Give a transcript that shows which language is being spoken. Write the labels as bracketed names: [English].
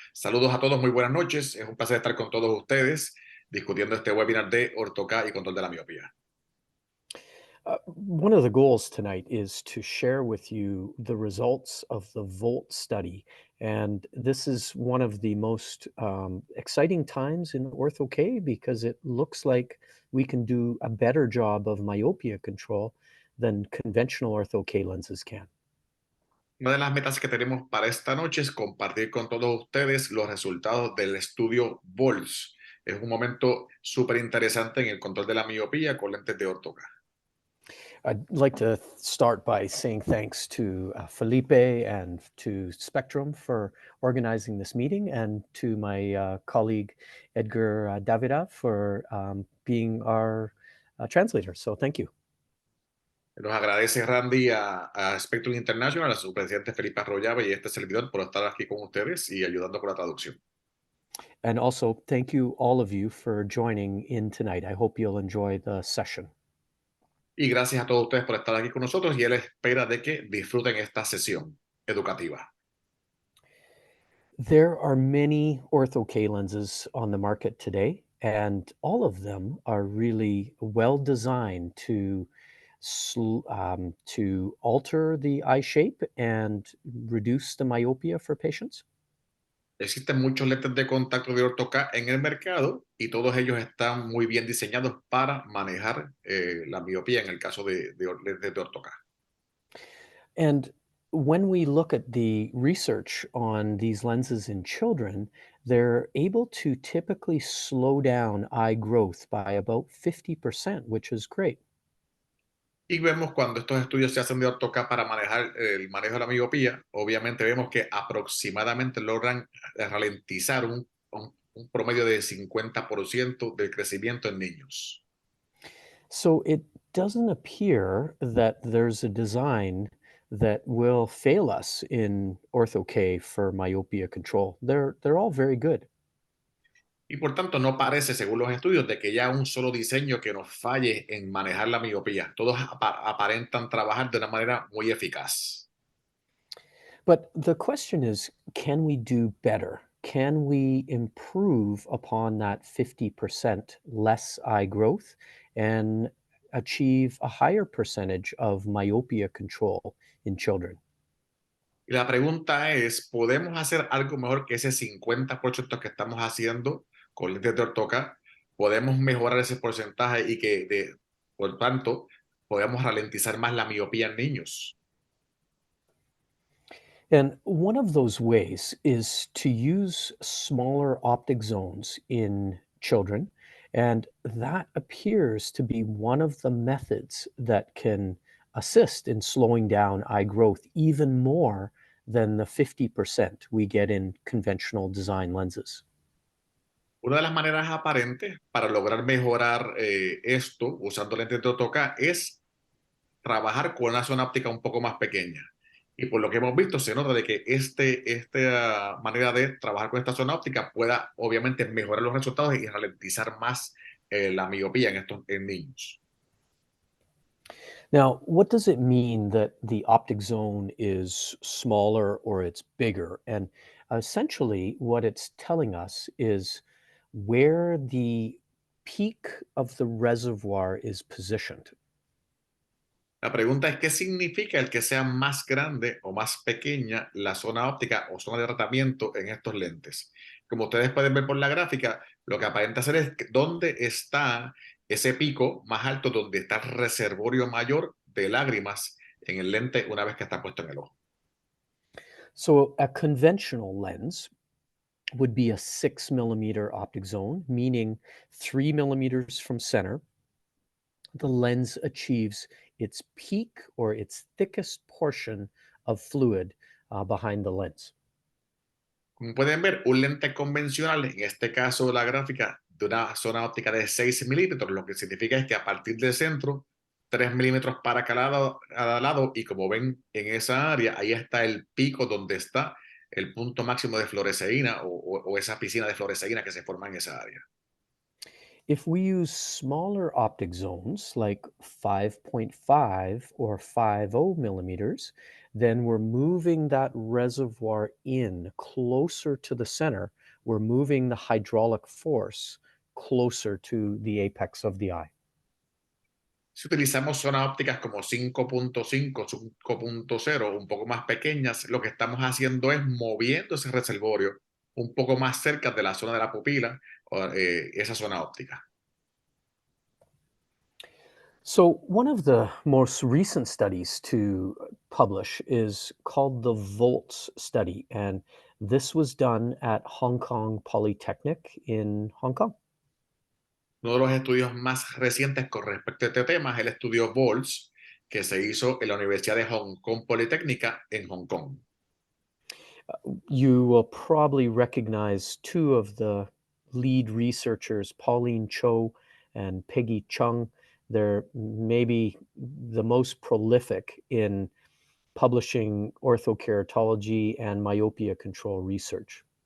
[Spanish] Saludos a todos, muy buenas noches. Es un placer estar con todos ustedes discutiendo este webinar de Ortho-k y control de la miopía. [English] One of the goals tonight is to share with you the results of the VOLT study. And this is one of the most exciting times in Ortho-k because it looks like we can do a better job of myopia control than conventional Ortho-k lenses can. [Spanish] Una de las metas que tenemos para esta noche es compartir con todos ustedes los resultados del estudio VOLS. Es un momento súper interesante en el control de la miopía con lentes de Ortho-k. [English] I'd like to start by saying thanks to Felipe and to Spectrum for organizing this meeting, and to my colleague Edgar Davida for being our translator. So thank you. [Spanish] Nos agradece Randy a Spectrum International, a su presidente Felipe Arroyave y este servidor por estar aquí con ustedes y ayudando con la traducción. [English] And also thank you, all of you, for joining in tonight. I hope you'll enjoy the session. [Spanish] Y gracias a todos ustedes por estar aquí con nosotros y él espera de que disfruten esta sesión educativa. [English] There are many Ortho-k lenses on the market today, and all of them are really well designed to alter the eye shape and reduce the myopia for patients. [Spanish] Existen muchos lentes de contacto de Ortho-k en el mercado y todos ellos están muy bien diseñados para manejar la miopía en el caso de lentes de Ortho-k. [English] And when we look at the research on these lenses in children, they're able to typically slow down eye growth by about 50%, which is great. [Spanish] Y vemos cuando estos estudios se hacen de Ortho-k para manejar el manejo de la miopía, obviamente vemos que aproximadamente logran ralentizar un promedio de 50% del crecimiento en niños. [English] So it doesn't appear that there's a design that will fail us in Ortho-k for myopia control. They're all very good. [Spanish] Y por tanto, no parece, según los estudios, de que haya un solo diseño que nos falle en manejar la miopía. Todos aparentan trabajar de una manera muy eficaz. [English] But the question is, can we do better? Can we improve upon that 50% less eye growth and achieve a higher percentage of myopia control in children? [Spanish] Y la pregunta es, ¿podemos hacer algo mejor que ese 50% que estamos haciendo con lentes de Ortho-k? ¿Podemos mejorar ese porcentaje y por tanto, podemos ralentizar más la miopía en niños? [English] And one of those ways is to use smaller optic zones in children. And that appears to be one of the methods that can assist in slowing down eye growth even more than the 50% we get in conventional design lenses. [Spanish] Una de las maneras aparentes para lograr mejorar esto usando lentes de Ortho-k es trabajar con una zona óptica un poco más pequeña. Y por lo que hemos visto, se nota de que esta manera de trabajar con esta zona óptica pueda obviamente mejorar los resultados y ralentizar más la miopía en niños. [English] Now, what does it mean that the optic zone is smaller or it's bigger? And essentially, what it's telling us is where the peak of the reservoir is positioned. [Spanish] La pregunta es, ¿qué significa el que sea más grande o más pequeña la zona óptica o zona de tratamiento en estos lentes? Como ustedes pueden ver por la gráfica, lo que aparenta ser es dónde está ese pico más alto, donde está el reservorio mayor de lágrimas en el lente una vez que está puesto en el ojo. [English] So, a conventional lens would be a 6 millimeter optic zone, meaning 3 millimeters from center. The lens achieves its peak or its thickest portion of fluid behind the lens. [Spanish] Como pueden ver, un lente convencional, en este caso la gráfica, de una zona óptica de 6 milímetros, lo que significa es que a partir del centro, 3 milímetros para cada lado, y como ven en esa área, ahí está el pico donde está el punto máximo de fluoresceína o esa piscina de fluoresceína que se forma en esa área. [English] If we use smaller optic zones like 5.5 or 50 millimeters, then we're moving that reservoir in closer to the center. We're moving the hydraulic force closer to the apex of the eye. [Spanish] Si utilizamos zonas ópticas como 5.5, 5.0, un poco más pequeñas, lo que estamos haciendo es moviendo ese reservorio un poco más cerca de la zona de la pupila, esa zona óptica. [English] So, one of the most recent studies to publish is called the VOLTS study, and this was done at Hong Kong Polytechnic in Hong Kong. [Spanish] Uno de los estudios más recientes con respecto a este tema es el estudio BOLS, que se hizo en la Universidad de Hong Kong Politécnica en Hong Kong. [English] You will probably recognize two of the lead researchers, Pauline Cho and Peggy Chung. They're maybe the most prolific in publishing orthokeratology and myopia control research.